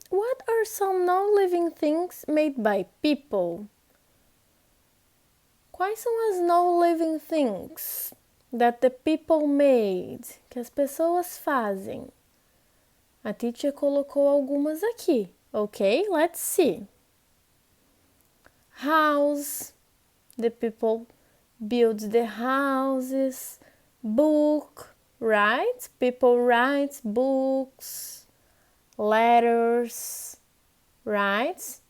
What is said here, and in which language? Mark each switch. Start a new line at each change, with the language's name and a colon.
English: What are some non-living things made by people?
Portuguese: Quais são as
English: non-living things that the people made?
Portuguese: Que as pessoas fazem? A teacher colocou algumas aqui, ok?
English: Let's see. House, the people build the houses. Book, right? People write books, letters, right?